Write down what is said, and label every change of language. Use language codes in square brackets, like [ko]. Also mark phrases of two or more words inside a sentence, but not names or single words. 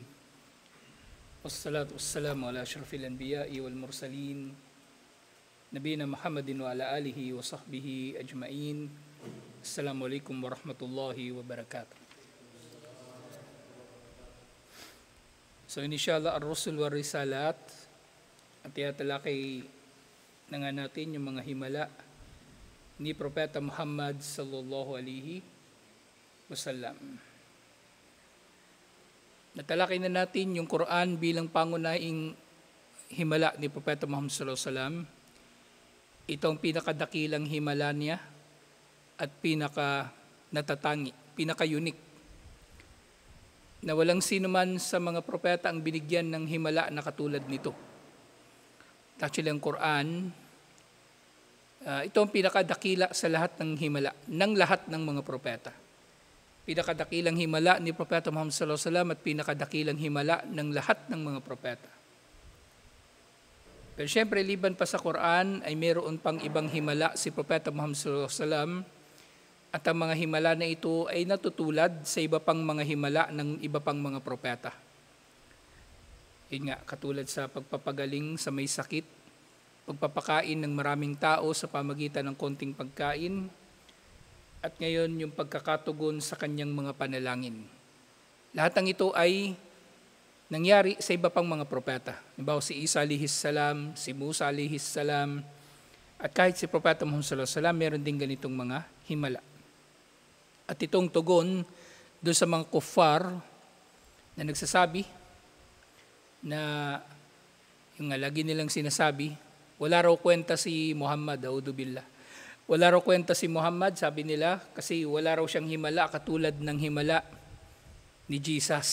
[ar] والصلاة والسلام على أشرف الأنبياء والمرسلين. نبينا محمد وعلى آله وصحبه أجمعين. السلام عليكم ورحمة الله وبركاته. So إن شاء الله الرسل والرسالات. [tl] At yatalakay na nga natin yung mga himala ni Propeta Muhammad [ar] صلى الله عليه وسلم. [tl] Natalakay na natin yung Quran bilang pangunahing himala ni Propeta Muhammad [ar] صلى الله عليه وسلم. [tl] Itong pinakadakilang himala niya at pinaka-natatangi, pinaka-unique. Na walang sino man sa mga propeta ang binigyan ng himala na katulad nito. Actually, ang Quran, ito ang pinakadakila sa lahat ng himala, ng lahat ng mga propeta. Pinakadakilang himala ni Propeta Muhammad [ar] صلى الله عليه وسلم [tl] at pinakadakilang himala ng lahat ng mga propeta. Pero syempre, liban pa sa Quran, ay mayroon pang ibang himala si Propeta Muhammad [ar] صلى الله عليه وسلم [tl] at ang mga himala na ito ay natutulad sa iba pang mga himala ng iba pang mga propeta. Yun nga, katulad sa pagpapagaling sa may sakit, pagpapakain ng maraming tao sa pamagitan ng konting pagkain, at ngayon yung pagkakatugon sa kanyang mga panalangin. Lahat ng ito ay nangyari sa iba pang mga propeta. Halimbawa si Isa [ar] عليه السلام, [tl] si Musa [ar] عليه السلام, [tl] at kahit si Propeta Muhammad [ar] صلى الله عليه وسلم, [tl] meron din ganitong mga himala. At itong tugon doon sa mga kuffar na nagsasabi na yung lagi nilang sinasabi, wala raw kwenta si Muhammad, a'udzubillah. Wala raw kwenta si Muhammad, sabi nila, kasi wala raw siyang himala katulad ng himala ni Jesus.